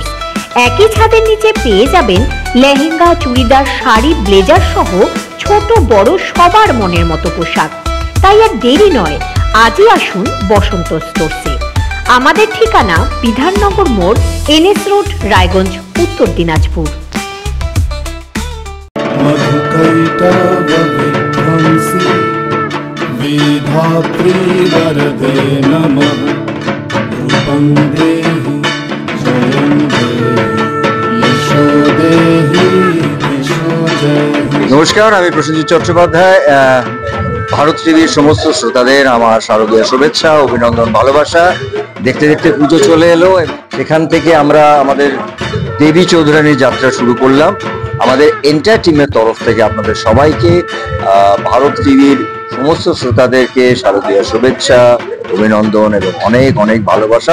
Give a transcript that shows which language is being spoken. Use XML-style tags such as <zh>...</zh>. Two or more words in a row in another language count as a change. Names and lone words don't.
<bn>একই ছাদের নিচে পেয়ে যাবেন লেহেঙ্গা, চুড়িদার, শাড়ি, ব্লেজার সহ ছোট বড় সবার মনের মতো পোশাক। তাই আর দেরি নয়, আজই আসুন বসন্ত স্টোর্সে। আমাদের ঠিকানা বিধাননগর মোড়, NS রোড, রায়গঞ্জ, উত্তর দিনাজপুর।</bn> <sa>विधात्री वरदे नमः रूपं देहि जयं देहि यशो देहि यशो देहि।</sa> <bn>নমস্কার, আমি প্রসেনজিৎ চট্টোপাধ্যায়। ভারত টিভির সমস্ত শ্রোতাদের আমার শারদীয় শুভেচ্ছা, অভিনন্দন, ভালোবাসা। দেখতে দেখতে পুজো চলে এলো, সেখান থেকে আমরা আমাদের দেবী চৌধুরানীর যাত্রা শুরু করলাম। আমাদের এন্টায়ার টিমের তরফ থেকে আপনাদের সবাইকে, ভারত টিভির সমস্ত শ্রোতাদেরকে শারদীয় শুভেচ্ছা, অভিনন্দন এবং অনেক অনেক ভালোবাসা।</bn>